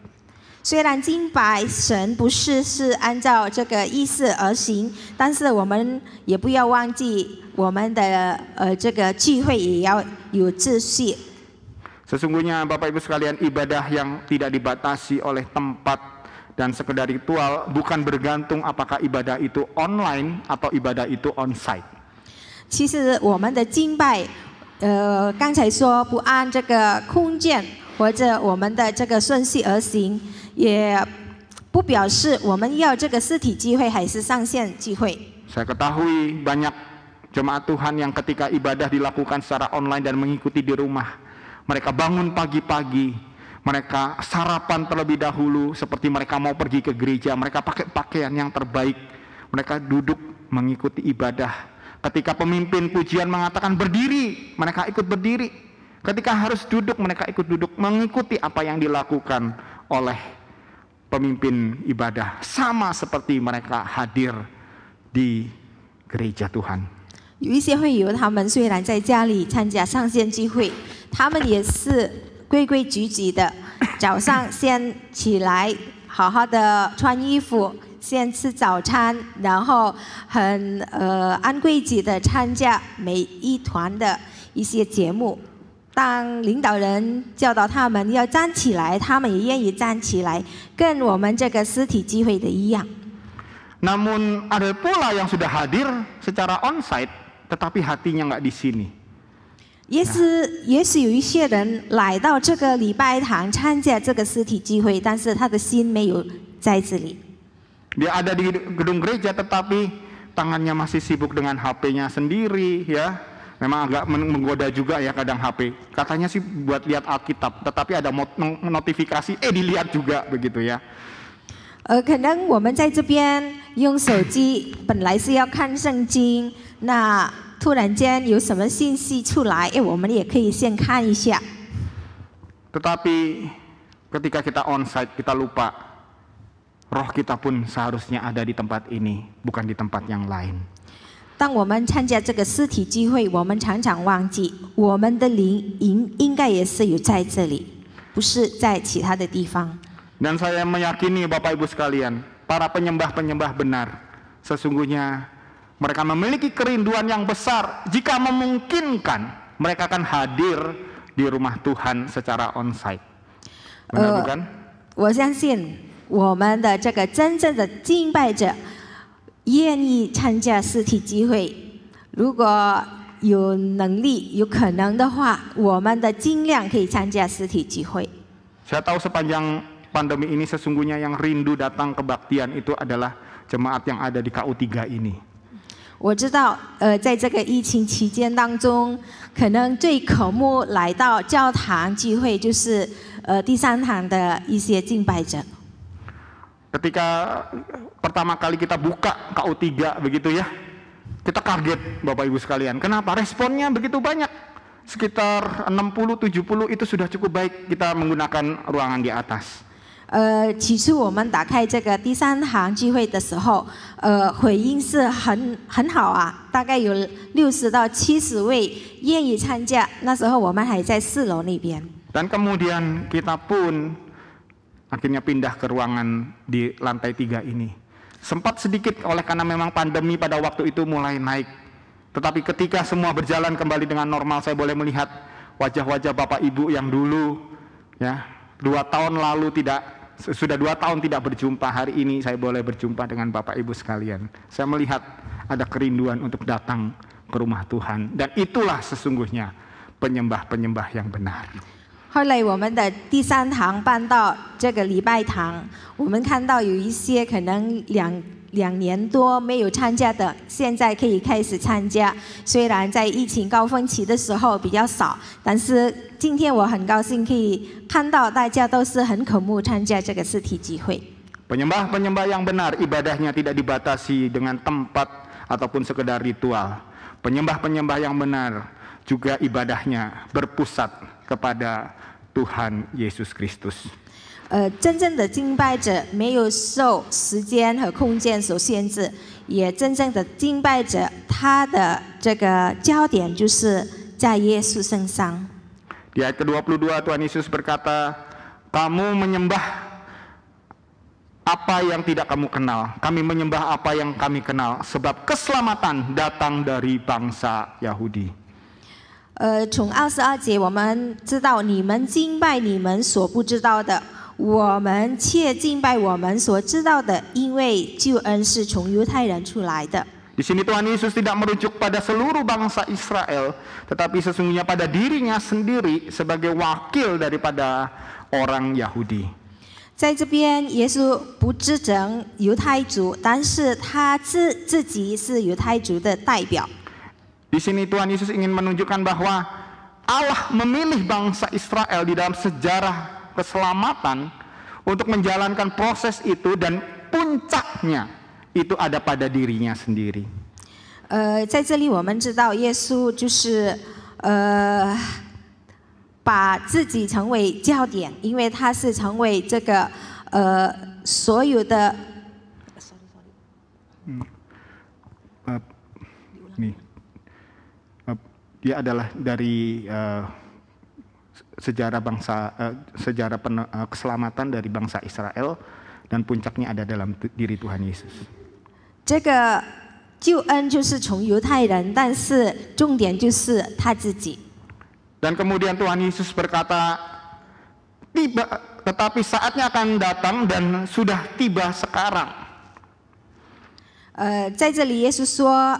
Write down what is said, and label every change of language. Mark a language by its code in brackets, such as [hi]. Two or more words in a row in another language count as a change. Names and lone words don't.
[zh] 虽然敬拜神不是按照这个意思而行，但是我们也不要忘记我们的这个聚会也要有秩序。 [id] Sesungguhnya Bapak Ibu sekalian, ibadah yang tidak dibatasi oleh tempat dan sekedar ritual bukan bergantung apakah ibadah itu online atau ibadah itu onsite. [zh] 其实我们的敬拜，刚才说不按这个空间或者我们的这个顺序而行，也不表示我们要这个实体聚会还是上线聚会。 [id] Saya ketahui banyak jemaat Tuhan yang ketika ibadah dilakukan secara online dan mengikuti di rumah, mereka bangun pagi-pagi, mereka sarapan terlebih dahulu seperti mereka mau pergi ke gereja, mereka pakai pakaian yang terbaik, mereka duduk mengikuti ibadah. Ketika pemimpin pujian mengatakan berdiri, mereka ikut berdiri. Ketika harus duduk, mereka ikut duduk, mengikuti apa yang dilakukan oleh pemimpin ibadah. Sama seperti mereka hadir di gereja Tuhan. [zh] 有一些会友，他们虽然在家里参加上线聚会，他们也是规规矩矩的，早上先起来，好好的穿衣服。先吃早餐，然后很按规矩的参加每一团的一些节目。当领导人教导他们要站起来，他们也愿意站起来，跟我们这个实体聚会的一样。 [id] Namun ada pula yang sudah hadir secara onsite, tetapi hatinya nggak di sini. [zh] 也许有一些人来到这个礼拜堂参加这个实体聚会，但是他的心没有在这里。 [id] Dia ada di gedung gereja tetapi tangannya masih sibuk dengan HP-nya sendiri ya. Memang agak menggoda juga ya kadang HP. Katanya sih buat lihat Alkitab, tetapi ada notifikasi dilihat juga begitu ya. [zh] 可能我们在这边用手机，本来是要看圣经，那突然间有什么信息出来，我们也可以先看一下。 [id] Tetapi ketika kita onsite kita lupa. Roh kita pun seharusnya ada di tempat ini, bukan di tempat yang lain. [zh] 当我们参加这个实体聚会，我们常常忘记我们的灵应该也是有在这里，不是在其他的地方。 [id] Dan saya meyakini Bapak Ibu sekalian, para penyembah-penyembah benar, sesungguhnya mereka memiliki kerinduan yang besar. Jika memungkinkan, mereka akan hadir di rumah Tuhan secara onsite. Benar bukan? [zh] 我相信。我们的这个真正的敬拜者愿意参加实体聚会，如果有能力、有可能的话，我们的尽量可以参加实体聚会。 [id] Saya tahu sepanjang pandemi ini sesungguhnya yang rindu datang kebaktian itu adalah jemaat yang ada di KU3 ini. [zh] 我知道，在这个疫情期间当中，可能最渴慕来到教堂聚会就是第3堂的一些敬拜者。 [id] Ketika pertama kali kita buka KU3 begitu ya, kita kaget Bapak Ibu sekalian. Kenapa? Responnya begitu banyak. sekitar 60-70 itu sudah cukup baik kita menggunakan ruangan di atas. [zh] 起初我们打开这个第三行聚会的时候，回应是很好啊，大概有60到70位愿意参加。那时候我们还在4楼那边。 [id] Dan kemudian kita pun akhirnya pindah ke ruangan di lantai 3 ini. Sempat sedikit oleh karena memang pandemi pada waktu itu mulai naik. Tetapi ketika semua berjalan kembali dengan normal, saya boleh melihat wajah-wajah Bapak Ibu yang dulu ya 2 tahun lalu sudah 2 tahun tidak berjumpa. Hari ini saya boleh berjumpa dengan Bapak Ibu sekalian. Saya melihat ada kerinduan untuk datang ke rumah Tuhan. Dan itulah sesungguhnya penyembah-penyembah yang benar. [zh] 后来我们的第3堂搬到这个礼拜堂，我们看到有一些可能两年多没有参加的，现在可以开始参加。虽然在疫情高峰期的时候比较少，但是今天我很高兴可以看到大家都是很渴慕参加这个实体聚会。 [id] Penyembah-penyembah yang benar, ibadahnya tidak dibatasi dengan tempat ataupun sekedar ritual. Penyembah-penyembah yang benar juga ibadahnya berpusat kepada Tuhan Yesus Kristus. [zh] 真正的敬拜者没有受时间和空间所限制，也真正的敬拜者，他的这个焦点就是在耶稣身上。 [id] Di ayat ke-22 Tuhan Yesus berkata, kamu menyembah apa yang tidak kamu kenal, kami menyembah apa yang kami kenal, sebab keselamatan datang dari bangsa Yahudi. [zh] 从22节我们知道，你们敬拜你们所不知道的，我们却敬拜我们所知道的，因为救恩是从犹太人出来的。 [id] Di sini Tuhan Yesus tidak merujuk pada seluruh bangsa Israel, tetapi sesungguhnya pada dirinya sendiri sebagai wakil daripada orang Yahudi. [zh] 在这边，耶稣不指证犹太族，但是他自己是犹太族的代表。 [id] Di sini Tuhan Yesus ingin menunjukkan bahwa Allah memilih bangsa Israel di dalam sejarah keselamatan untuk menjalankan proses itu dan puncaknya itu ada pada dirinya sendiri. [zh] 在这里我们知道耶稣就是把自己成为焦点，因为他是成为这个所有的。 [id] Dia adalah dari sejarah keselamatan dari bangsa Israel dan puncaknya ada dalam diri Tuhan Yesus. [zh] 这个救恩就是从犹太人，但是重点就是他自己。 [id] Dan kemudian Tuhan Yesus berkata, tetapi saatnya akan datang dan sudah tiba sekarang. [zh] 在这里耶稣说。